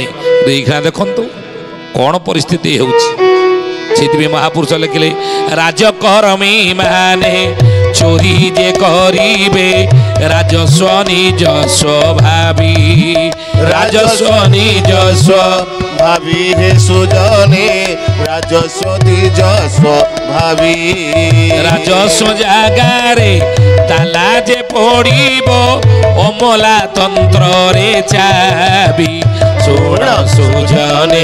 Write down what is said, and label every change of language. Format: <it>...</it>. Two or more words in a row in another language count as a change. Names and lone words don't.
<or>ଏଇଖିଣା ଦେଖନ୍ତୁ କ'ଣ ପରିସ୍ଥିତି ହେଉଛି। ସେଇଥିପାଇଁ ମହାପୁରୁଷ ଲେଖିଲେ, ରାଜକର୍ମୀ ମାନେ ଚୋରି ଯେ କରିବେ ରାଜସ୍ୱ ନିଜସ୍ୱ ଭାବି। ରାଜସ୍ୱ ନିଜସ୍ୱ ଭାବି ହେ ସୁଜନେ ରାଜସ୍ୱ ନିଜସ୍ୱ ଭାବି। ରାଜସ୍ୱ ଜାଗାରେ ତାଲା ଯେ ପଡ଼ିବ ଅମଲା ତନ୍ତ୍ରେ ଚାବି। ଶୁଣ ସୁଜନେ</or>